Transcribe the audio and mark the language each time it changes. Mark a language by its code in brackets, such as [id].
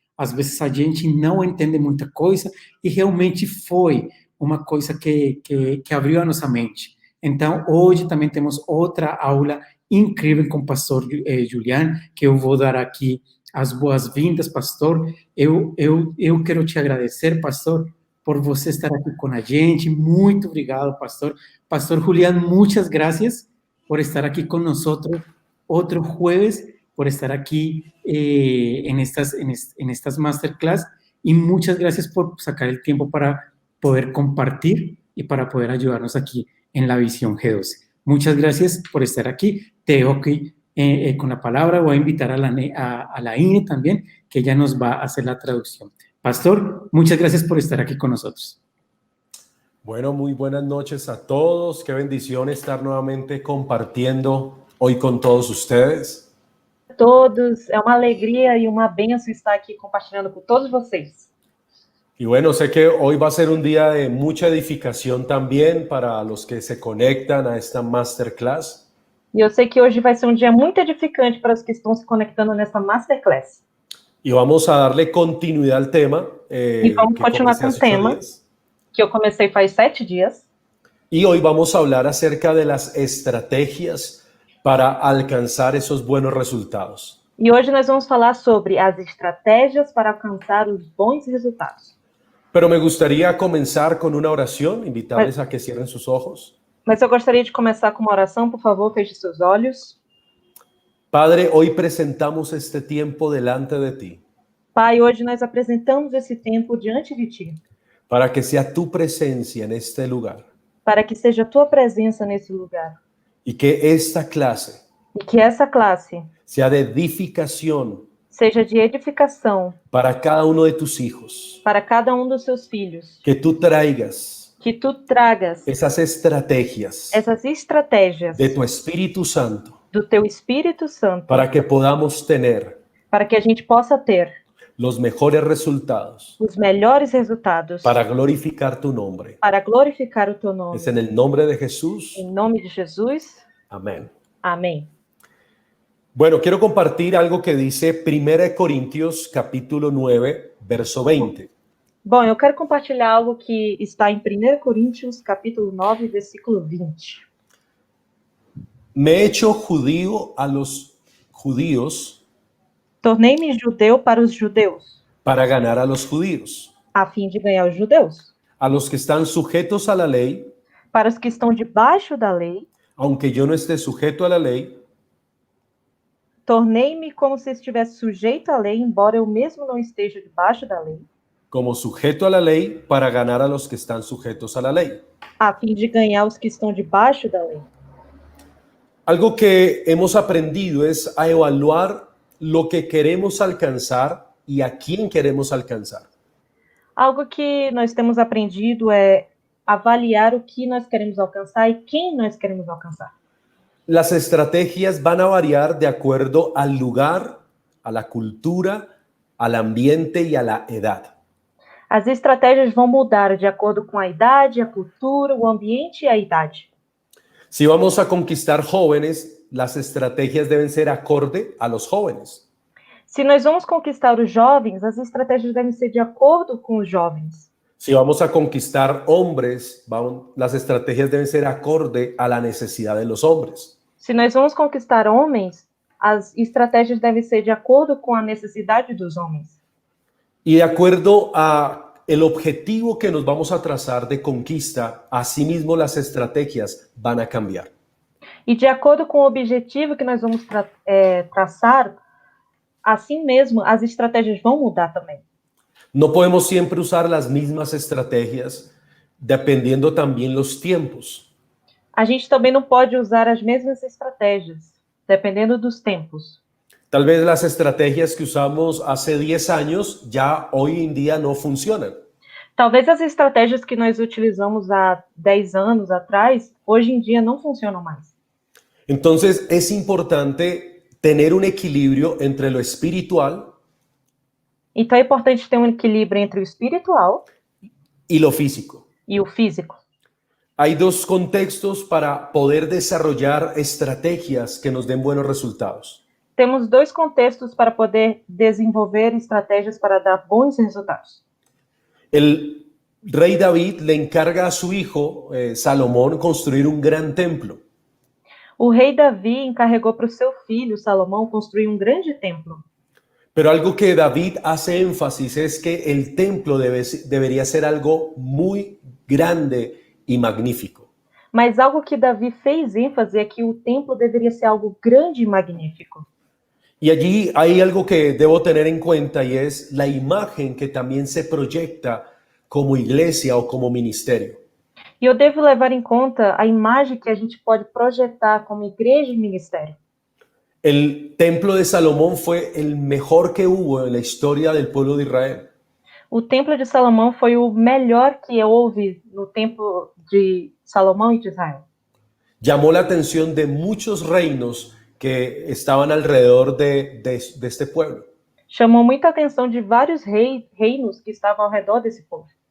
[pt] Às vezes a gente não entende muita coisa e realmente foi uma coisa que abriu a nossa mente. Então, hoje também temos outra aula incrível com o pastor Julian, que eu vou dar aqui as boas-vindas, pastor. Eu quero te agradecer, pastor, por você estar aqui com a gente. Muito obrigado, pastor. [es] Pastor Julián, muchas gracias por estar [pt] aqui com nós [es] outro jueves, por estar aqui en estas masterclass, y muchas gracias por sacar el tiempo para poder compartir y para poder ayudarnos aquí en la visión G12. Muchas gracias por estar aquí. Te dejo aquí con la palabra. Voy a invitar a la INE también, que ella nos va a hacer la traducción. Pastor, muchas gracias por estar aquí con nosotros. Bueno, muy buenas noches a todos. Qué bendición estar nuevamente compartiendo hoy con todos ustedes. [pt] Todos, é uma alegria e uma bênção estar aqui compartilhando com todos vocês. [es] Y bueno, sé que hoy va a ser un día de mucha edificación también para los que se conectan a esta masterclass. [pt] E eu sei que hoje vai ser um dia muito edificante para os que estão se conectando nessa masterclass. [es] Y vamos a darle continuidad al tema. [pt] E vamos continuar com o tema que eu comecei faz 7 dias. [es] Y hoy vamos a hablar acerca de las estrategias para alcanzar esos buenos resultados. [pt] E hoje nós vamos falar sobre as estratégias para alcançar os bons resultados. [es] Pero me gustaría comenzar con una oración, invitarles a que cierren sus ojos. [pt] Mas eu gostaria de começar com uma oração, por favor, feche seus olhos. [es] Padre, hoy presentamos este tiempo delante de ti. [pt] Pai, hoje nós apresentamos esse tempo diante de ti. [es] Para que sea tu presencia en este lugar. [pt] Para que seja a tua presença nesse lugar. [es] Y que esta clase [pt] E que essa classe [es] sea de edificación [pt] seja de edificação [es] para cada uno de tus hijos. [pt] Para cada um dos seus filhos. [es] Que tú traigas [pt] Que tu tragas essas estratégias [es] de tu Espíritu Santo [pt] do teu Espírito Santo [es] para que podamos tener [pt] para que a gente possa ter [es] los mejores resultados [pt] os melhores resultados [es] para glorificar tu nombre. [pt] para glorificar o teu nome. [es] Es en el nombre de Jesús. [pt] Em nome de Jesus, [es] Amén. [pt] amém. [es] Bueno, quiero compartir algo que dice 1 Corintios capítulo 9, verso 20. [pt] Bom, eu quero compartilhar algo que está em 1 Coríntios, capítulo 9, versículo 20. [es] Me he hecho judío a los judíos [pt] Tornei-me judeu para os judeus, [es] para ganar a los judíos. [pt] a fim de ganhar os judeus. [es] A los que están sujetos a la ley, [pt] Para os que estão debaixo da lei, [es] aunque yo no esté sujeto a la ley, [pt] tornei-me como se estivesse sujeito à lei, embora eu mesmo não esteja debaixo da lei, [es] como sujeto a la ley para ganar a los que están sujetos a la ley. [pt] a fim de ganhar os que estão debaixo da lei. [es] Algo que hemos aprendido es a evaluar lo que queremos alcanzar y a quién queremos alcanzar. [pt] Algo que nós temos aprendido é avaliar o que nós queremos alcançar e quem nós queremos alcançar. [es] Las estrategias van a variar de acuerdo al lugar, a la cultura, al ambiente y a la edad. [pt] As estratégias vão mudar de acordo com a idade, a cultura, o ambiente e a idade. [es] Si vamos a conquistar jóvenes, las estrategias deben ser acorde a los jóvenes. [pt] Se nós vamos conquistar os jovens, as estratégias devem ser de acordo com os jovens. [es] Si vamos a conquistar hombres, las estrategias deben ser acorde a la necesidad de los hombres. [pt] Se nós vamos conquistar homens, as estratégias devem ser de acordo com a necessidade dos homens. [es] Y de acuerdo a el objetivo que nos vamos a trazar de conquista, asimismo las estrategias van a cambiar. [pt] E de acordo com o objetivo que nós vamos traçar, assim mesmo as estratégias vão mudar também. [es] No podemos siempre usar las mismas estrategias, dependiendo también los tiempos. [pt] A gente também não pode usar as mesmas estratégias, dependendo dos tempos. [es] Tal vez las estrategias que usamos hace 10 años ya hoy en día no funcionan. [pt] Talvez as estratégias que nós utilizamos há 10 anos atrás, hoje em dia não funcionam mais. [es] Entonces es importante tener un equilibrio entre lo espiritual [pt] Então é importante ter um equilíbrio entre o espiritual [es] y lo físico. [pt] e o físico. [es] Hay dos contextos para poder desarrollar estrategias que nos den buenos resultados. [pt] Temos dois contextos para poder desenvolver estratégias para dar bons resultados. [es] El rey David le encarga a su hijo Salomón construir un gran templo. [pt] O rei Davi encarregou para o seu filho, Salomão, construir um grande templo. [es] Pero algo que David hace énfasis es que el templo debería ser algo muy grande y magnífico. [pt] Mas algo que Davi fez ênfase é que o templo deveria ser algo grande e magnífico. [es] Y allí hay algo que debo tener en cuenta y es la imagen que también se proyecta como iglesia o como ministerio. [pt] E eu devo levar em conta a imagem que a gente pode projetar como igreja e ministério. [es] El templo de Salomón fue el mejor que hubo en la historia del pueblo de Israel. [pt] O templo de Salomão foi o melhor que houve no templo de Salomão e de Israel. [es] Llamó la atención de muchos reinos que estaban alrededor de este pueblo. [pt] Chamou muita atenção de vários reinos que estavam ao redor desse povo.